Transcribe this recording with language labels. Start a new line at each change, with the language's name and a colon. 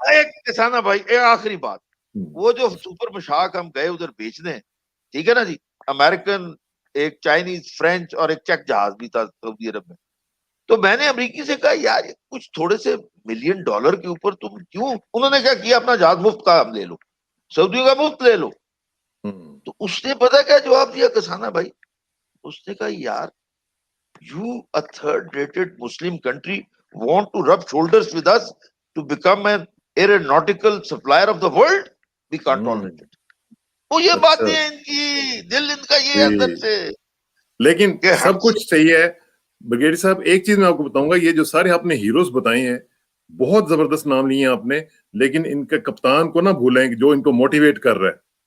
Urdu: ایک کسانہ بھائی, ایک آخری بات, وہ جو سپر مشاق ہم گئے ادھر بیچنے, ٹھیک ہے نا جی, امریکن, ایک چائنیز, فرینچ اور ایک چیک جہاز بھی تھا سعودی عرب میں. تو میں نے امریکی سے کہا یار کچھ تھوڑے سے $1 ملین کے اوپر تم کیوں, انہوں نے کیا کیا, اپنا جہاز مفت کا ہم لے لو, سعودیوں کا مفت لے لو. تو اس نے پتا کیا جواب دیا کسانہ بھائی, اس نے کہا یار
English: you a third rated Muslim country want to rub shoulders with us to become an aeronautical supplier of the world, we can't tolerate it.
Urdu: وہ یہ باتیں ان کی, دل ان کا یہ اندر سے. لیکن سب کچھ صحیح ہے بریگیڈیئر صاحب. ایک چیز میں آپ کو بتاؤں گا, یہ جو سارے آپ نے ہیروز بتائے ہیں, بہت زبردست نام لیے ہیں آپ نے, لیکن ان کے کپتان کو نہ بھولیں جو ان کو موٹیویٹ کر رہا ہے.